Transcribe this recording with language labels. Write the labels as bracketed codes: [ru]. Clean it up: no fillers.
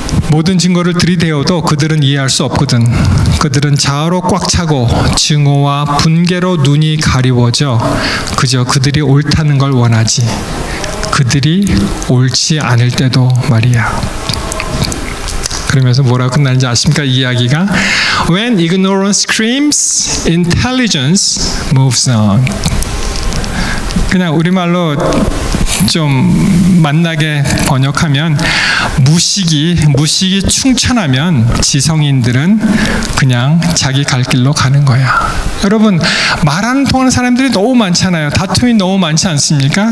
[ko] 모든 증거를 들이대어도 그들은 이해할 수 없거든. 그들은 자아로 꽉 차고 증오와 분개로 눈이 가리워져 그저 그들이 옳다는 걸 원하지. 그들이 옳지 않을 때도 말이야. 그러면서 뭐라고 끝나는지 아십니까? 이 이야기가 [en] When ignorance screams, intelligence moves on. [ko] 그냥 우리말로 좀 만나게 번역하면 무식이 충천하면 지성인들은 그냥 자기 갈 길로 가는 거야. 여러분, 말 안 통하는 사람들이 너무 많잖아요. 다툼이 너무 많지 않습니까?